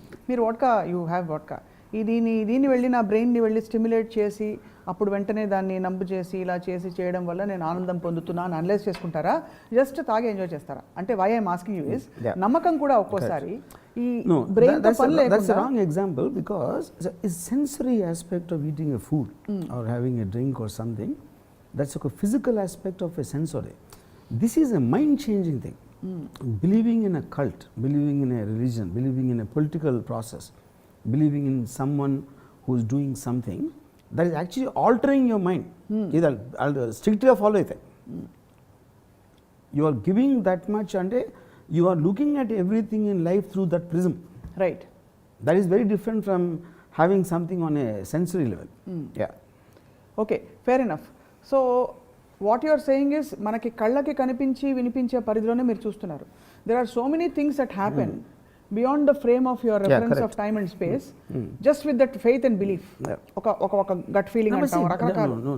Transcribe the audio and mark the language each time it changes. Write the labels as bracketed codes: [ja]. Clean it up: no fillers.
[te] మీరు [en] You have vodka. [te] దీన్ని వెళ్ళి నా బ్రెయిన్ని వెళ్ళి స్టిమ్యులేట్ చేసి అప్పుడు వెంటనే దాన్ని నంబు చేసి ఇలా చేసి చేయడం వల్ల నేను ఆనందం పొందుతున్నా అని అనలైజ్ చేసుకుంటారా, జస్ట్ తాగి ఎంజాయ్ చేస్తారా? అంటే [en] why I'm asking you is [te] నమ్మకం కూడా ఒక్కోసారి ఈ బ్రెయిన్ తో పని లేకుండా. [en] That's a wrong example because the sensory aspect of eating a food or having a drink or something, that's a physical aspect of a sensory. This is a mind changing thing. Believing in a cult, believing in a religion, believing in a political process, believing in someone who is doing something, that is actually altering your mind. I'll strictly follow it. You are giving that much and you are looking at everything in life through that prism. Right. That is very different from having something on a sensory level. Okay, fair enough. So what you are saying is [te] మనకి కళ్ళకి కనిపించి వినిపించే పరిధిలోనే మీరు చూస్తున్నారు. [en] There are so many things that happen beyond the frame of your reference of time and space, just with that faith and belief. [te] ఒక gut feeling అంటాం రకరకాల.